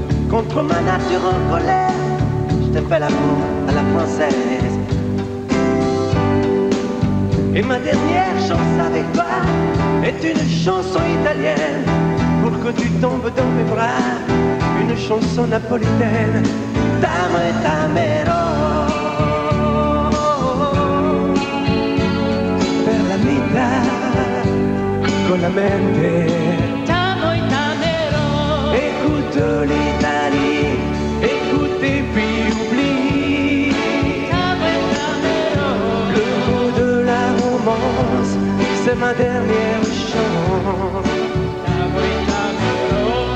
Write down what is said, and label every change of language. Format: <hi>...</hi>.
<fr>Contre ma nature en colère, je te fais l'amour à la française. Et ma dernière chance avec toi est une chanson italienne. Pour que tu tombes dans mes bras, une chanson napolitaine.</fr> <it>T'amo e t'amerò per la vita con la mente. T'amo e t'amerò.</it> <fr>Écoute l'Italie, écoute et puis oublie.</fr> <it>T'amo e t'amerò.</it> <fr>Le mot de la romance, c'est ma dernière chance.</fr> <it>T'amo e t'amerò.</it>